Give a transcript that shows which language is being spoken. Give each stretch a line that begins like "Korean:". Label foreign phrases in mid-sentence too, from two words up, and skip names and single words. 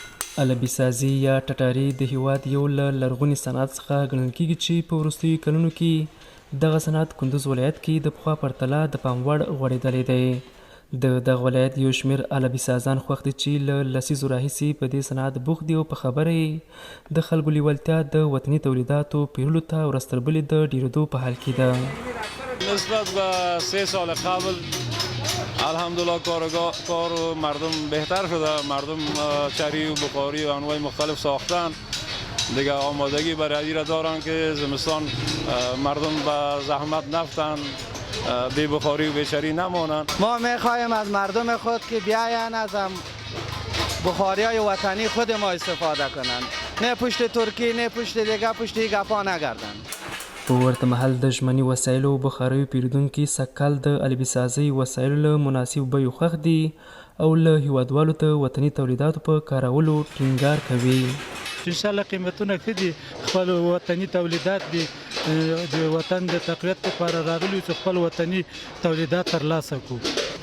Pashto: علبي سازي یا ټټاري د هیواد یو له لرغوني صنعت څخه ګڼل کیږي چې په وروستیو کلونو کې دغه صنعت کندوز ولایت کې د پخوا پرتله د پام وړ غوړېدلی دی. د دغه ولایت یو شمېر علبي سازان خوښ دي چې له لسیزو راهیسې په دې صنعت بوخت دي او په خبره یې د خلکو لیوالتیا د وطني تولیداتو پیرلو ته ورځ تر بلې د ډېرېدو په حال کې ده.
Persian: نسبت به 3 سال قبل الحمدلله کار مردم بهتر شده. مردم چری و بخاری و انواع مختلف ساختن دیگه. آمادگی برای را دارن که زمستان مردم به زحمت نفتن، بی بخاری و بیچری نمانن. ما میخواهیم از مردم خود که بیاین از بخاری های وطنی خود ما استفاده کنند، نه پشت ترکی نه پشت دیگه پشت گپا نگردن.
Pashto: په ورته مهال د ژمني وسایلو او بخاریو پیرودونکي سږکال د علبي سازۍ وسایلو له مناسب بیو خوښ دي او له هیوادوالو ته وطني تولیداتو په کارولو ټینګار کوي. انشاءالله قیمتونه ښه دي، خپل وطني تولیدات دي، د وطن د تقویت لپاره راغلي چې خپل وطني تولیدات ترلاسه کړو.